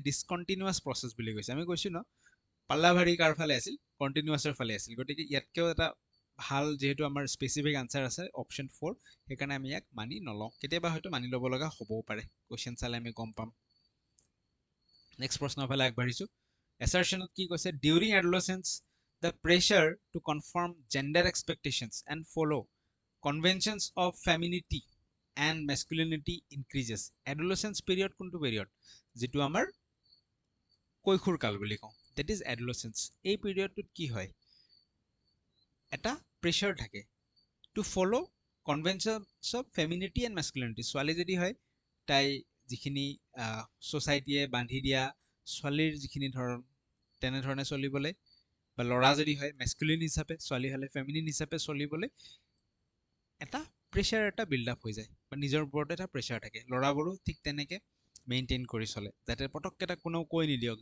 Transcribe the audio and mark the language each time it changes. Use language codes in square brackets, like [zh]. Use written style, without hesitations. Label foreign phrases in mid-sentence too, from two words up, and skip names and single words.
[en] discontinuous process [as] বুলি কৈছে আমি কৈছোঁ ন [hi] पल्ला भारी [as] কাৰ ফালে আছিল কণ্টিনিউৱাছৰ ফালে আছিল গতিকে ইয়াতকৈও এটা ভাল যিহেতু আমাৰ [en] specific answer [as] আছে অপশ্যন 4 সেইকাৰণে আমি ইয়াক মানি নলওঁ কেতিয়াবা হয়তো মানি ল'ব লগা হ'বও পাৰে কুৱেশ্যন চালে আমি গম পাম নেক্সট প্ৰশ্নৰ ফালে আগবাঢ়িছোঁ এছাৰশ্যনত কি কৈছে [en] during adolescence the pressure to conform gender expectations and follow conventions of femininity and masculinity increases adolescence period [as] কোনটো period যেটো আমাৰ কৈশোৰ কাল বুলি কওঁ [en] that is adolescence [as] এই পিৰিয়ডটোত কি হয় এটা প্ৰেছাৰ থাকে [en] to follow conventions of femininity and masculinity [as] ছোৱালী যদি হয় তাই যিখিনি সোসাইটিয়ে বান্ধি দিয়া ছোৱালীৰ যিখিনি ধৰণ তেনেধৰণে চলিবলৈ বা ল'ৰা যদি হয় মেস্কুলিন হিচাপে ছোৱালী হ'লে ফেমিনিন হিচাপে চলিবলৈ এটা প্ৰেছাৰ এটা [en] build up [as] হৈ যায় বা নিজৰ ওপৰত এটা প্ৰেছাৰ থাকে ল'ৰাবোৰো ঠিক তেনেকে মেইনটেইন কৰি চলে যাতে পটককে এটা কোনেও কৈ নিদিয়ক